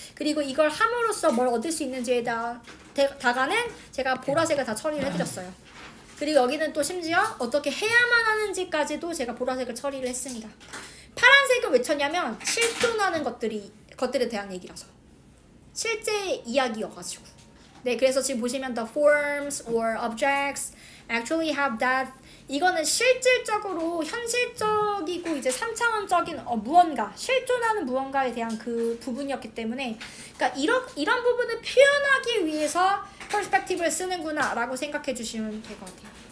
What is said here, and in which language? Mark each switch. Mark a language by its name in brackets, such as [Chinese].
[Korean] 그리고 이걸 함으로써 뭘 얻을 수 있는지에다가는 제가 보라색을 다 처리를 해드렸어요. 그리고 여기는 또 심지어 어떻게 해야만 하는지까지도 제가 보라색을 처리를 했습니다. 파란색을 왜 쳤냐면 실존하는 것들에 대한 얘기라서. 실제 이야기여가지고. 네, 그래서 지금 보시면 [English] the forms or objects actually have that. [Korean] 이거는 실질적으로 현실적이고 이제 3차원적인 무언가, 실존하는 무언가에 대한 그 부분이었기 때문에, 그러니까 이런 부분을 표현하기 위해서 퍼스펙티브를 쓰는구나 라고 생각해 주시면 될 것 같아요.